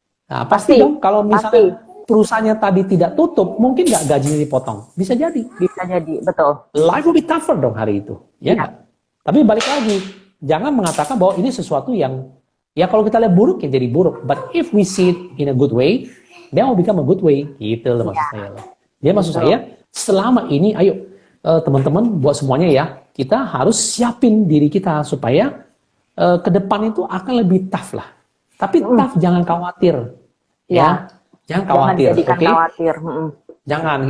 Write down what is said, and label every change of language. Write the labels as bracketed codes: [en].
[id] Nah, pasti dong kalau misalnya perusahaannya tadi tidak tutup, mungkin nggak gajinya dipotong. Bisa jadi. Bisa jadi, betul. [en] Life will be tougher [id] dong hari itu. Ya nggak? Tapi balik lagi, jangan mengatakan bahwa ini sesuatu yang, ya kalau kita lihat buruk, ya jadi buruk. [en] But if we see it in a good way, then will become a good way. [id] Gitu loh maksud saya. Jadi maksud saya, selama ini, ayo teman-teman, buat semuanya ya, kita harus siapin diri kita supaya ke depan itu akan lebih tough lah. Tapi tough, jangan khawatir. Ya, jangan khawatir. Oke? Jangan.